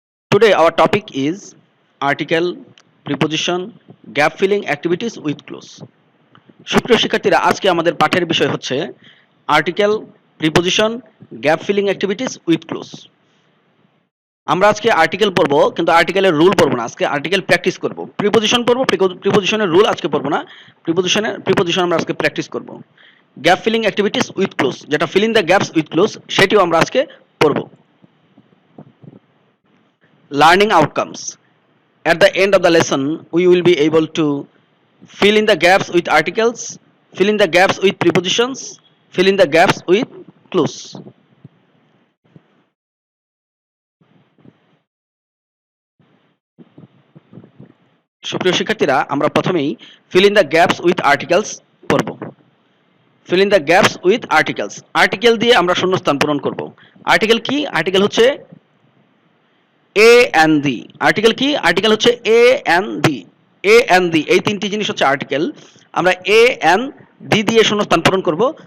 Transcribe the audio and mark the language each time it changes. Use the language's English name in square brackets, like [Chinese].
[English] Today our topic is article, preposition, gap filling activities with clause. [Bangla] সুপ্রিয় শিক্ষার্থীরা, আজকে আমাদের পাঠের বিষয় হচ্ছে article, preposition, gap filling activities with close. আমরা আজকে আর্টিকেল পড়বো, কিন্তু আর্টিকেলের রুল পড়বো না। আজকে আর্টিকেল প্র্যাকটিস করব। প্রিপোজিশন পড়বো, প্রিপোজিশনের রুল আজকে পড়বো না। প্রিপোজিশন আমরা আজকে প্র্যাকটিস করব। Gap filling activities with close, যেটা filling the gaps with close, সেটিও আমরা আজকে পড়বো। [English] Learning outcomes: at the end of the lesson we will be able to fill in the gaps with articles, fill in the gaps with prepositions, fill in the gaps with clues. [Bangla] সুপ্রিয় শিক্ষার্থীরা, আমরা প্রথমেই [English] fill in the gaps with articles [Bangla] পড়ব। [English] fill in the gaps with articles, [Bangla] article দিয়ে আমরা শূন্যস্থান পূরণ করব। আর্টিকেল কি? আর্টিকেল হচ্ছে এ এন্ড দি। আর্টিকেল কি? আর্টিকেল হচ্ছে এ and the. A and the, এই তিনটি জিনিস হচ্ছে আর্টিকেল। আমরা এ এন্ড দি দিয়ে শূন্যস্থান পূরণ করব।